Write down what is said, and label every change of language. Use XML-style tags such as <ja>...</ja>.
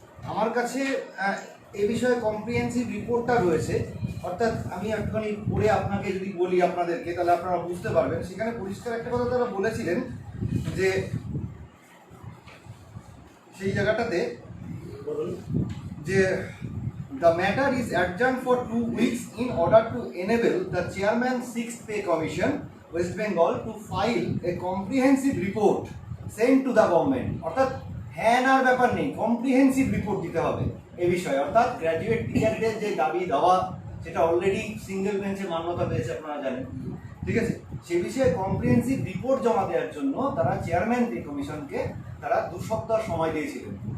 <bn>আমার কাছে এ বিষয়ে কম্প্রিহেন্সিভ রিপোর্টটা রয়েছে, অর্থাৎ আমি একটুখানি পড়ে আপনাকে যদি বলি আপনাদেরকে, তাহলে আপনারা বুঝতে পারবেন। সেখানে পরিষ্কার একটা কথা তারা বলেছিলেন যে সেই জায়গাটাতে বলুন</bn> <en>যে the matter is adjourned for 2 weeks in order to enable the chairman 6th pay commission West Bengal to file a comprehensive report sent to the government।</en> <bn>অর্থাৎ হ্যাঁ আর ব্যাপার নেই, কম্প্রিহেন্সিভ রিপোর্ট দিতে হবে এ বিষয়ে। অর্থাৎ গ্র্যাজুয়েট টিচারদের যে দাবি দাওয়া, সেটা অলরেডি সিঙ্গেল বেঞ্চে মান্যতা পেয়েছে, আপনারা জানেন, ঠিক আছে। সে বিষয়ে কম্প্রিহেন্সিভ রিপোর্ট জমা দেওয়ার জন্য তারা চেয়ারম্যান পে কমিশনকে তারা 2 সপ্তাহ সময় দিয়েছিলেন।</bn>